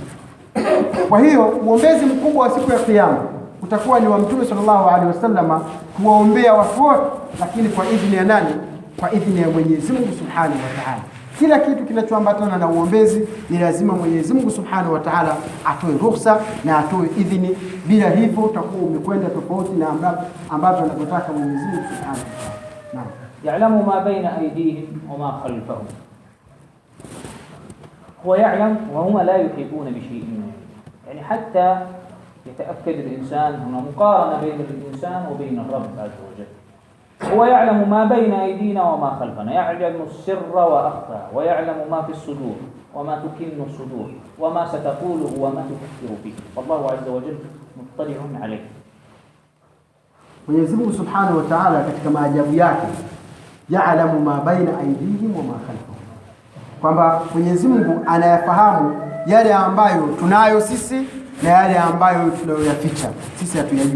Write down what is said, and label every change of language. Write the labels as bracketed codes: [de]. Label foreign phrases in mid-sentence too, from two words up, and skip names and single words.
[sw] Kwa hiyo uombezi mkubwa wa siku ya Kiyama utakuwa ni wa Mtume [ar] صلى الله عليه وسلم [sw] kuwaombea watu wote, lakini kwa idhini ya nani? Kwa idhini ya Mwenyezi Mungu [ar] سبحانه وتعالى. [sw] Kila kitu kinachoambatana na uombezi ni lazima Mwenyezi Mungu [ar] سبحانه وتعالى [sw] atoe ruhusa na atoe idhini. Bila hivyo utakuwa umekwenda tofauti na ambavyo anataka Mwenyezi Mungu [ar] سبحانه وتعالى. [sw] Naam. [ar] يعلم ما بين أيديهم وما خلفهم. هو يعلم وهم لا يحيطون بشيء. يعني حتى يتأكد الإنسان هنا مقارنة بين الإنسان وبين الرب عز وجل. هو يعلم ما بين أيدينا وما خلفنا، يعلم السر وأخفى، ويعلم ما في الصدور وما تكن الصدور وما ستقوله وما تفكر فيه، والله عز وجل مطلع عليه. [sw] Mwenyezi Mungu [ar] سبحانه وتعالى [sw] katika maajabu yake, [ar] يعلم ما بين أيديهم وما خلفهم, [sw] kwamba Mwenyezi Mungu anayafahamu yale ambayo tunayo sisi na yale ambayo tunayoyaficha sisi hatuyajui.